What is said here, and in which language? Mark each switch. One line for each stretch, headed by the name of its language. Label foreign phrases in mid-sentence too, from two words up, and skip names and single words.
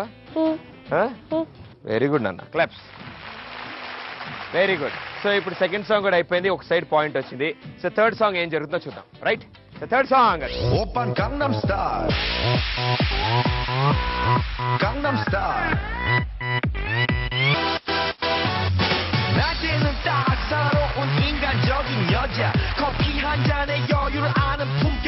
English: very good నాన్న, claps. very good.
Telugu: సో ఇప్పుడు
English: second song
Telugu: కూడా అయిపోయింది, ఒక
English: side point
Telugu: వచ్చింది. సో
English: third song
Telugu: ఏం జరుగుతుందో చూద్దాం.
English: right, third song. open gangam style gangam style.
Korean: 낮에는 따사로운 인간적인 여자 커피 한 잔에 여유를 아는 품격